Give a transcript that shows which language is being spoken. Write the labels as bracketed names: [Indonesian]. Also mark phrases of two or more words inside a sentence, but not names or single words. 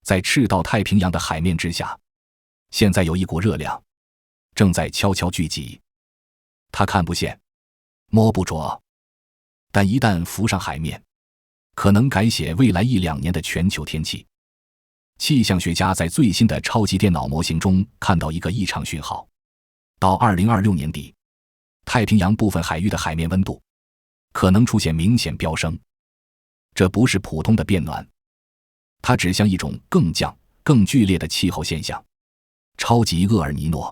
[Chinese] 在赤道太平洋的海面之下，現在有一股热量正在悄悄聚集，它看不见，摸不着，但一旦浮上海面，可能改写未来1-2年的全球天气。气象学家在最新的超级電腦模型中看到一個異常訊號，到2026年底，太平洋部分海域的海面溫度可能出現明顯飆升。這不是普通的變暖，它指向一種更降、更劇烈的氣候現象——超級厄爾尼諾。